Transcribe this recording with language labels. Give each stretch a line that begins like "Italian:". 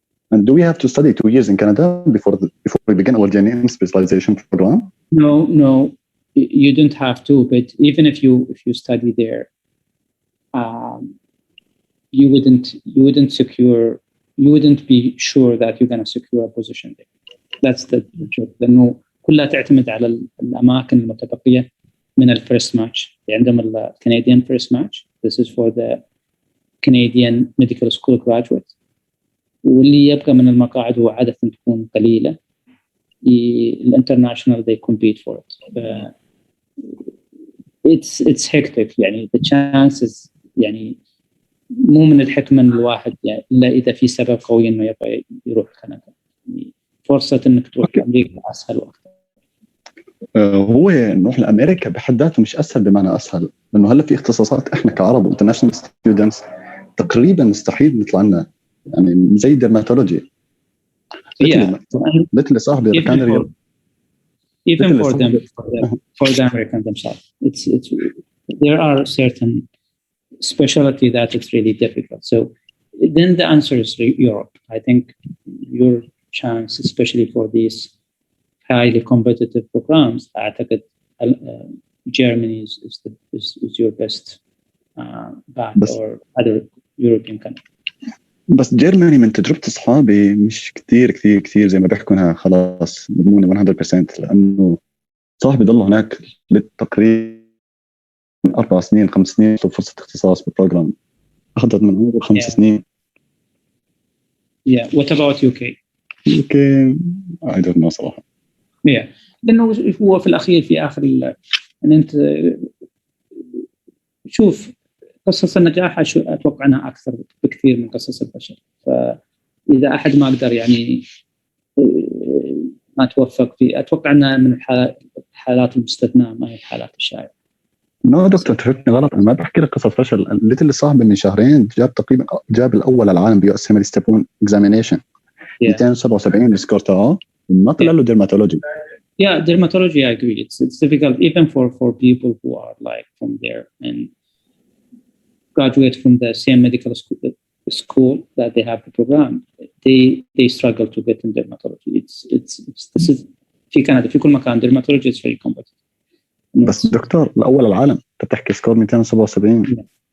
English: And do we have to study 2 years in Canada before we begin our journey in specialization program? No, you don't have to. But even if you study there, you wouldn't be sure that you're going to secure a position there. That's the truth.
Arabic: لأنه كلها تعتمد على الأماكن المتبقية من الفيرست ماتش. عندهم ال
English: Canadian first match. This is for the Canadian medical school graduates.
Arabic: واللي يبقى من المقاعد هو عادة تكون قليلة.
English: الانترناشونال they compete for it. It's hectic.
Arabic: يعني
English: the chances
Arabic: يعني مو من الحكمة إن الواحد يعني إلا إذا في سبب قوي إنه يبغى يروح كندا. يعني فرصة إنك تروح أمريكا أسهل وأكثر. هو نروح لأمريكا بحد ذاته مش أسهل بمعنى أسهل، لأنه هلا في اختصاصات إحنا كعرب وانترناشونال ستودنتس تقريبا مستحيل نطلع لنا، يعني زي درماتولوجي. مثل صاحبي كان
English: even for the American themselves, it's there are certain specialty that it's really difficult. So then the answer is Europe. I think your chance, especially for these highly competitive programs,
Arabic: أعتقد
English: Germany is your best bet or other European country.
Arabic: بس جيرماني من تجربة أصحابي مش كثير زي ما بيحكونها خلاص مضمونة 100%، لأنه صاحبي ضل هناك تقريبا 4 سنين 5 سنين فرصة اختصاص بالبروجرام، أخذت من عمره 5 سنين.
English: Yeah. What about UK? UK I don't know
Arabic: صراحة.
English: Yeah.
Arabic: لأنه هو في الأخير في آخر أن أنت شوف قصص النجاح أتوقع أنها أكثر بكثير من قصص الفشل. فإذا أحد ما قدر يعني ما توفق فيه، أتوقع أنها من الحالات المستثناء ما هي الحالات الشائعة. دكتور تفهمني غلط، أنا ما بحكي لك قصة فشل. اللي اللي صاحبي من شهرين جاب الأول العالم بيقسم الستيبون إكزامينيشن 277 السكور تاعه وما طلع له ديرماتولوجي.
English: Yeah, dermatology, I agree. It's difficult even for people who are like from there and graduate from the same medical school that they have the program. They struggle to get in dermatology. This is
Arabic: في كندا في كل مكان
English: dermatology is very competitive.
Arabic: بس دكتور الأول العالم بتحكي سكور 277.